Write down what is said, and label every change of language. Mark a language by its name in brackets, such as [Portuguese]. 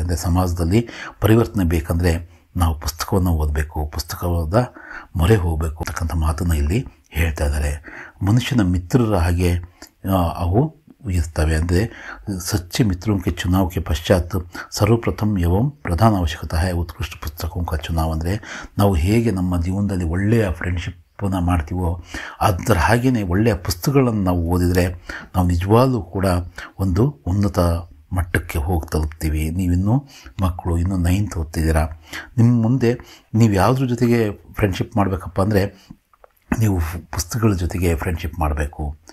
[Kannada] ಅಂದರೆ ಸಮಾಜದಲ್ಲಿ ಪರಿವರ್ತನೆ ಬೇಕಂದರೆ ನಾವು ಪುಸ್ತಕವನ್ನು ಓದಬೇಕು, ಪುಸ್ತಕದ ಮೊರೆ ಹೋಗಬೇಕು ಅಂತಕ್ಕಂಥ ಮಾತನ್ನು ಇಲ್ಲಿ ಹೇಳ್ತಾ ಇದ್ದಾರೆ. ಮನುಷ್ಯನ ಮಿತ್ರರ ಹಾಗೆ ಅವು ಇರ್ತವೆ. [Hindi] ಅಂದರೆ ಸಚ್ಚೆ ಮಿತ್ರೋं के चुनाव के पश्चात सर्वप्रथम एवं प्रधान आवश्यकता है उत्कृष्ट पुस्तकों का चुनाव. [Kannada] ಅಂದರೆ ನಾವು ಹೇಗೆ ನಮ್ಮ ಜೀವನದಲ್ಲಿ ಒಳ್ಳೆಯ ಫ್ರೆಂಡ್ಶಿಪ್ಪನ್ನು ಮಾಡ್ತೀವೋ ಅದರ ಹಾಗೆಯೇ ಒಳ್ಳೆಯ ಪುಸ್ತಕಗಳನ್ನು ನಾವು ಓದಿದರೆ ನಾವು ನಿಜವಾಗ್ಲೂ ಕೂಡ ಒಂದು ಉನ್ನತ ಮಟ್ಟಕ್ಕೆ ಹೋಗಿ ತಲುಪ್ತೀವಿ. ನೀವಿನ್ನೂ ಮಕ್ಕಳು, ಇನ್ನೂ 9th ಓದ್ತಿದ್ದೀರಾ, ನಿಮ್ಮ ಮುಂದೆ ನೀವು ಯಾವುದ್ರ ಜೊತೆಗೆ ಫ್ರೆಂಡ್ಶಿಪ್ ಮಾಡಬೇಕಪ್ಪ ಅಂದರೆ ನೀವು ಪುಸ್ತಕಗಳ ಜೊತೆಗೆ ಫ್ರೆಂಡ್ಶಿಪ್ ಮಾಡಬೇಕು.